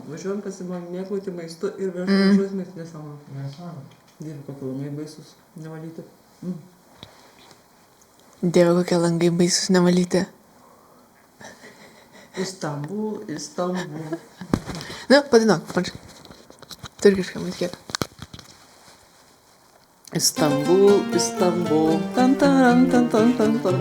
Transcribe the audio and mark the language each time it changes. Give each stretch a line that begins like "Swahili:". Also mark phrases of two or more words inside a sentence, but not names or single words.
Lithuanian: Važiuojam pasimėgauti maistu ir važiuosim maistu nesąmonę. Dieve, kokie langai baisus nevalyti. Dieve, kokie langai baisus nevalyti. Istanbul. Na, padainuok, pačiu. Turkiškai muzikėlė. Istanbul. Tan, taran, tan, tan, tan, tan.